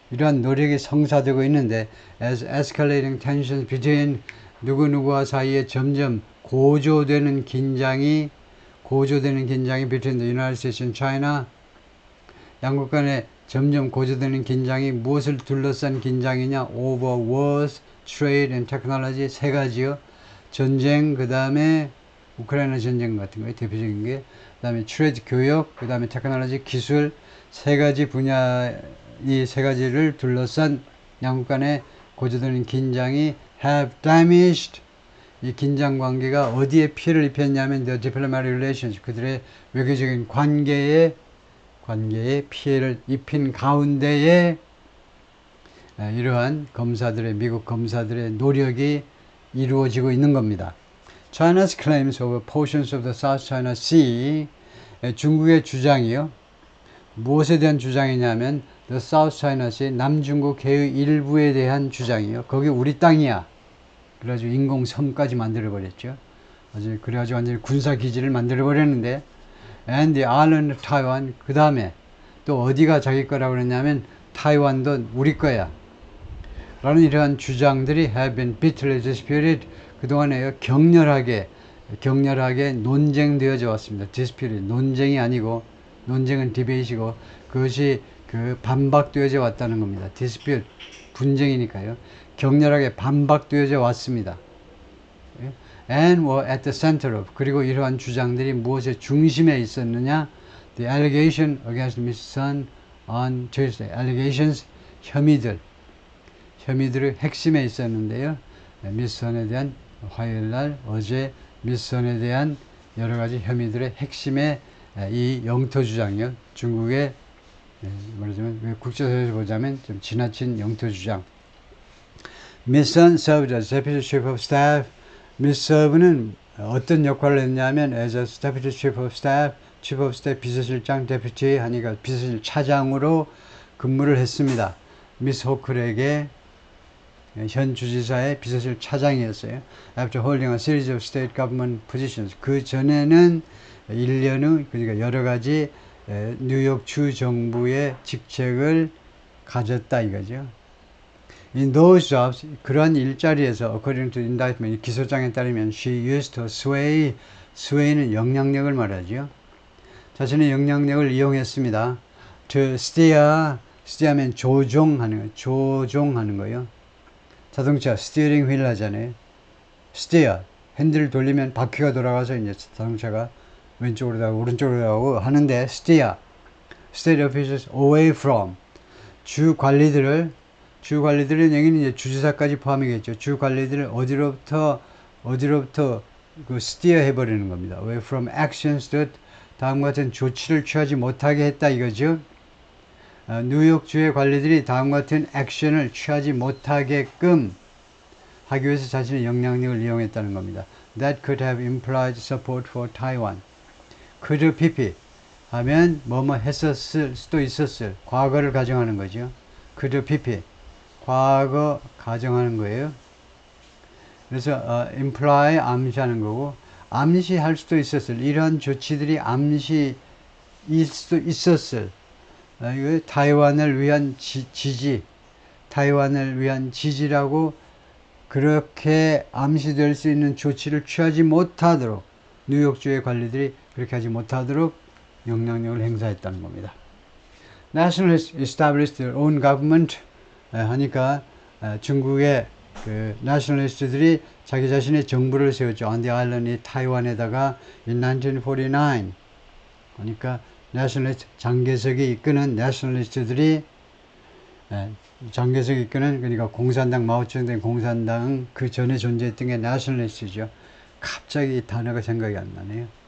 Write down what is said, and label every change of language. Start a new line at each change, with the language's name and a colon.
Korean: 이러한 노력이 성사되고 있는데
English: as escalating tensions between
Korean: 누구누구와 사이에 점점 고조되는 긴장이
English: between the United States and China,
Korean: 양국 간에 점점 고조되는 긴장이 무엇을 둘러싼 긴장이냐?
English: over wars, trade and technology
Korean: 세 가지요. 전쟁, 그 다음에 우크라이나 전쟁 같은 거예요. 대표적인 게. 그 다음에 트레이드 교육, 그 다음에 테크놀로지 기술 세 가지 분야, 이 세 가지를 둘러싼 양국 간의 고조되는 긴장이
English: have damaged,
Korean: 이 긴장 관계가 어디에 피해를 입혔냐면
English: the diplomatic relations,
Korean: 그들의 외교적인 관계에 피해를 입힌 가운데에 이러한 미국 검사들의 노력이 이루어지고 있는 겁니다.
English: China's claims over portions of the South China Sea,
Korean: 중국의 주장이요. 무엇에 대한 주장이냐면
English: the South China Sea,
Korean: 남중국 해의 일부에 대한 주장이요. 거기 우리 땅이야. 그래가지고 인공섬까지 만들어버렸죠. 그래가지고 완전히 군사기지를 만들어버렸는데
English: and the island of Taiwan,
Korean: 그 다음에 또 어디가 자기 거라고 그랬냐면 타이완도 우리 거야 라는 이러한 주장들이
English: have been bitterly disputed,
Korean: 그동안에 격렬하게 논쟁되어져 왔습니다. disputed, 논쟁이 아니고, 논쟁은 디베이트이고 그것이 반박되어져 왔다는 겁니다. dispute, 분쟁이니까요. 격렬하게 반박되어져 왔습니다.
English: and were at the center of,
Korean: 그리고 이러한 주장들이 무엇의 중심에 있었느냐?
English: the allegation against Miss Sun on Tuesday.
Korean: allegations, 혐의들의 핵심에 있었는데요. 미스 선에 대한 화요일날 어제 미스 선에 대한 여러 가지 혐의들의 핵심에 이 영토 주장이요. 중국의 말하자면 국제사회에서 보자면 좀 지나친 영토 주장.
English: Miss Sun served as Deputy Chief of Staff.
Korean: 미스 서브는 어떤 역할을 했냐면
English: as a Deputy Chief of Staff,
Korean: Chief of Staff 비서실장, Deputy 하니까 비서실 차장으로 근무를 했습니다. 미스 호클에게 현 주지사의 비서실 차장이었어요.
English: After holding a series of state government positions.
Korean: 그 전에는 1년 후, 그러니까 여러 가지 뉴욕 주 정부의 직책을 가졌다 이거죠.
English: In those jobs,
Korean: 그런 일자리에서
English: according to indictment,
Korean: 기소장에 따르면
English: she used to sway는
Korean: 영향력을 말하죠. 자신의 영향력을 이용했습니다. to steer하면 조종하는 거예요. 자동차 스티어링 휠 하잖아요. steer, 핸들을 돌리면 바퀴가 돌아가서 이제 자동차가 왼쪽으로 가고 오른쪽으로 가고 하는데 steer,
English: state officials away from,
Korean: 주 관리들은 여기는 이제 주지사까지 포함이겠죠. 주 관리들을 어디로부터 steer 해버리는 겁니다.
English: away from actions that,
Korean: 다음과 같은 조치를 취하지 못하게 했다 이거죠. 뉴욕주의 관리들이 다음과 같은 액션을 취하지 못하게끔 하기 위해서 자신의 영향력을 이용했다는 겁니다.
English: That could have implied support for Taiwan.
Korean: could pp 하면 뭐뭐 했었을 수도 있었을, 과거를 가정하는 거죠. could pp 과거 가정하는 거예요. 그래서 imply 암시하는 거고, 암시할 수도 있었을, 이런 조치들이 암시일 수도 있었을, 이거 타이완을 위한 타이완을 위한 지지라고 그렇게 암시될 수 있는 조치를 취하지 못하도록, 뉴욕주의 관리들이 그렇게 하지 못하도록 영향력을 행사했다는 겁니다.
English: Nationalists established their own government
Korean: 하니까 중국의 nationalist들이 자기 자신의 정부를 세웠죠.
English: On the island,
Korean: 타이완에다가
English: in 1949.
Korean: 그러니까 nationalist, 장개석이 이끄는 nationalist들이 그러니까 공산당, 마오쩌둥 공산당 그 전에 존재했던 게 nationalist죠. 갑자기 이 단어가 생각이 안 나네요.